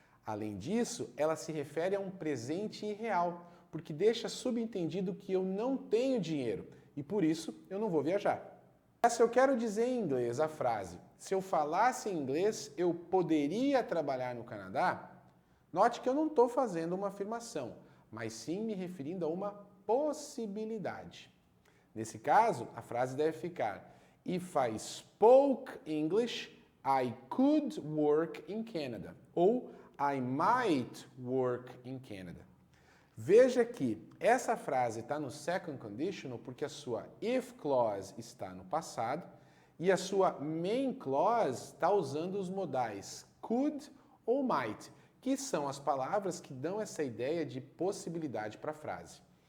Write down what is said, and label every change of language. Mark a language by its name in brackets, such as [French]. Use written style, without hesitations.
[Portuguese] Além disso, ela se refere a um presente irreal, porque deixa subentendido que eu não tenho dinheiro e por isso eu não vou viajar. Se eu quero dizer em inglês a frase "se eu falasse inglês, eu poderia trabalhar no Canadá", note que eu não estou fazendo uma afirmação, mas sim me referindo a uma possibilidade. Nesse caso, a frase deve ficar [English] "if I spoke English, I could work in Canada", [Portuguese] ou [English] "I might work in Canada". [Portuguese] Veja que essa frase está no second conditional porque a sua if clause está no passado e a sua main clause está usando os modais could ou might, que são as palavras que dão essa ideia de possibilidade para a frase.